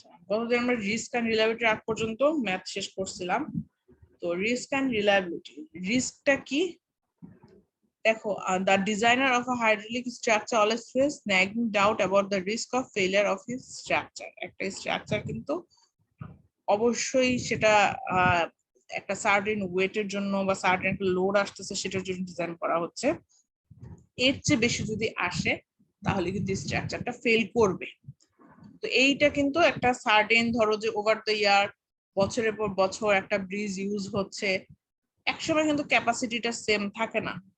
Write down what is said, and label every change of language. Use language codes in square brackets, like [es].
[bn] গতদিন আমরা risk and reliability আগ পর্যন্ত ম্যাথ শেষ করছিলাম। তো রিস্ক এন্ড রিলায়েবিলিটি, রিস্কটা কি? দেখো, [en] the designer of a hydraulic structure always faces nagging doubt about the risk of failure of his structure. [bn] একটা স্ট্রাকচার কিন্তু অবশ্যই সেটা একটা সার্টেন ওয়েটের জন্য বা সার্টেন একটা লোড আসতেছে সেটার জন্য ডিজাইন করা হচ্ছে। এর চেয়ে বেশি যদি আসে তাহলে কিন্তু স্ট্রাকচারটা ফেল করবে। তো এইটা কিন্তু একটা সার্টেন, ধরো যে ওভার দ্য ইয়ার, বছরের পর বছর একটা ব্রিজ ইউজ হচ্ছে, একসময় কিন্তু ক্যাপাসিটিটা সেম থাকে না।